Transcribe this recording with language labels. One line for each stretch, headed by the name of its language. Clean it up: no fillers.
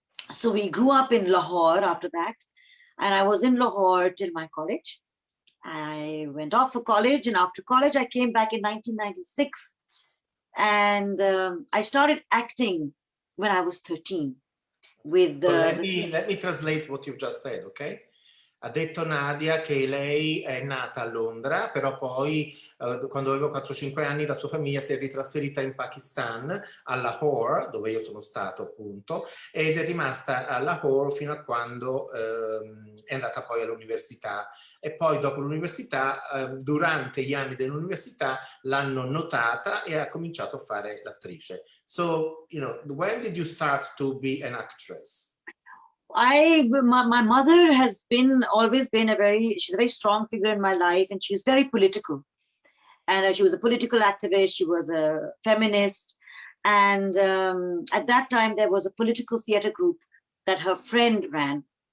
English: So we grew up in Lahore after that, and I was in Lahore till my college. I went off for college, and after college I came back in 1996, and I started acting when I was 13 with let me translate what you just said, okay?
Italian: Ha detto Nadia che lei è nata a Londra, però poi quando avevo 4-5 anni la sua famiglia si è ritrasferita in Pakistan, a Lahore, dove io sono stato appunto, ed è rimasta a Lahore fino a quando è andata poi all'università. E poi dopo l'università, durante gli anni dell'università, l'hanno notata e ha cominciato a fare l'attrice.
English: So, you know, when did you start to be an actress? My mother has always been she's a very strong figure in my life, and she's very political. And she was a political activist, she was a feminist. And at that time, there was a political theater group that her friend ran.